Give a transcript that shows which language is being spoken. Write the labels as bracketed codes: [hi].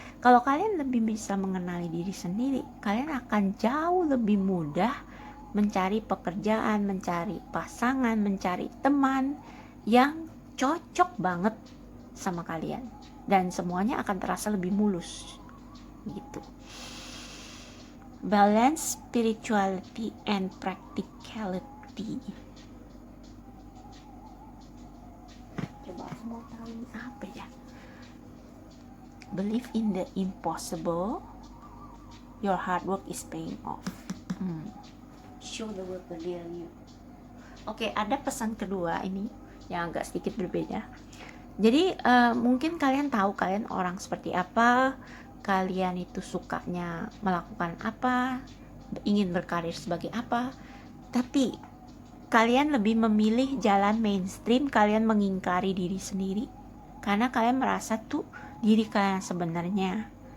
[id] Kalau kalian lebih bisa mengenali diri sendiri, kalian akan jauh lebih mudah mencari pekerjaan, mencari pasangan, mencari teman yang cocok banget sama kalian, dan semuanya akan terasa lebih mulus gitu. [en] Balance spirituality and practicality. [id] Coba aku mau tahu ini apa ya. [en] Believe in the impossible, your hard work is paying off. Show the world the real you. [id] Oke, ada pesan kedua ini yang agak sedikit berbeda. Jadi mungkin kalian tahu kalian orang seperti apa, kalian itu sukanya melakukan apa, ingin berkarir sebagai apa, tapi kalian lebih memilih jalan mainstream, kalian mengingkari diri sendiri karena kalian merasa tuh diri kalian sebenarnya